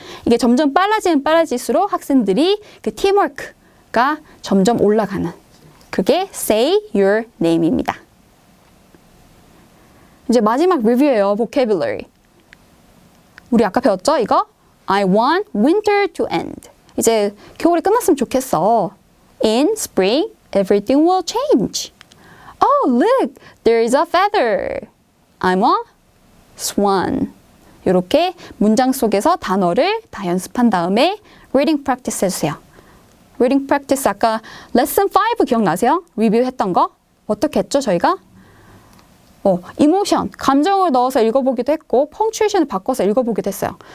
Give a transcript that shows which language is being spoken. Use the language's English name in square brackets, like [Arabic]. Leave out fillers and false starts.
[Korean] 이게 점점 빨라질수록 학생들이 그 팀워크가 점점 올라가는 그게 say your name입니다. 이제 마지막 리뷰예요. vocabulary. 우리 아까 배웠죠? 이거? [English] I want winter to end. [Korean] 이제 겨울이 끝났으면 좋겠어. [English] In spring, everything will change. Oh, look, there is a feather. I'm a swan. [Korean] 이렇게 문장 속에서 단어를 다 연습한 다음에 reading practice 해주세요. reading practice 아까 lesson 5 기억나세요? 리뷰했던 거? 어떻게 했죠, 저희가? 이모션, 감정을 넣어서 읽어보기도 했고 펑츄에이션을 바꿔서 읽어보기도 했어요.